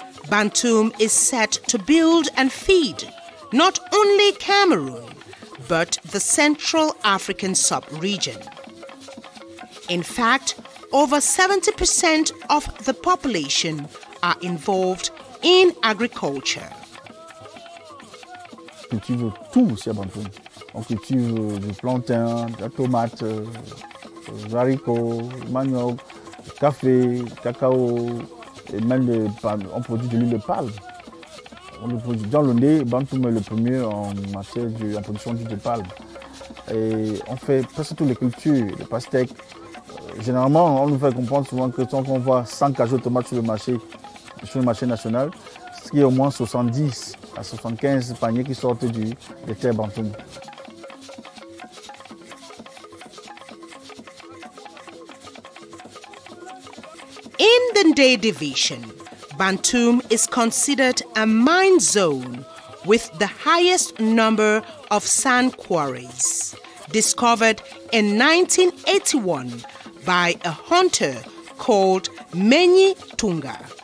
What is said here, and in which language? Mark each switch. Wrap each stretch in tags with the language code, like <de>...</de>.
<en>Bantoum is set to build and feed not only Cameroon, but the Central African sub-region. In fact, over 70% of the population are involved in agriculture.</en> <fr>On cultive tout ici à Bantoum. On cultive du plantain, de la tomate, des haricots, du manioc, du café, du cacao, et même on produit de l'huile de palme. Dans le nez, Bantoum est le premier en matière de production d'huile de palme. Et on fait presque toutes les cultures, les pastèques. Généralement, on nous fait comprendre souvent que quand on voit 100 cageots de tomates sur le marché national, ce qui est au moins 70 à 75 paniers qui sortent des terres Bantoum.</fr> <en>In the Ndé division, Bantoum is considered a mine zone with the highest number of sand quarries, discovered in 1981 by a hunter called Menyi Tunga.</en>